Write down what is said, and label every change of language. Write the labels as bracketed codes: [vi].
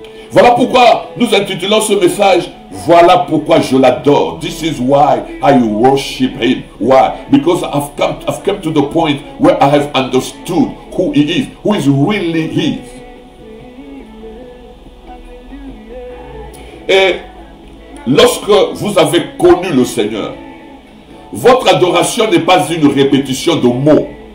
[fr] Voilà pourquoi nous intitulons ce message. Voilà pourquoi je l'adore. [en] This is why I worship him. Why? Because I've come to the point where I have understood who he is, who is really he. [fr] Et lorsque vous avez connu le Seigneur, votre adoration n'est pas une répétition de mots.